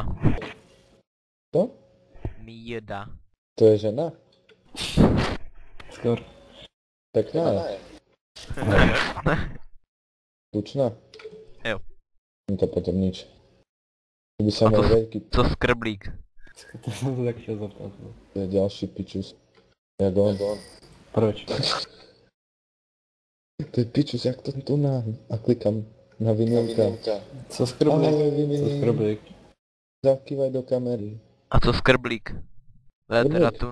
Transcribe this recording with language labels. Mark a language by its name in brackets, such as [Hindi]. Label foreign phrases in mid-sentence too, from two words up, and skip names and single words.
[Czech] To? Mída. To je žena? Skoro. [Slovak] Pekná je. Tučná? [Czech] Jo. [Slovak] No to potom nič. Kdyby sa A to mal s- veľký, [Czech] Co Skrblík? To jsem se tak chtěl zeptat. no. [Slovak] to je ďalší pičus. Jak on. [Czech] Proč? To je pičus, jak to tu na... [Slovak] A klikám na vinilka. [Czech] Co Skroblík? Ahoj, Co Vini. Skroblík? [Slovak] Zakývaj do kamery. [Czech] A co Skrblík? To je teda tu...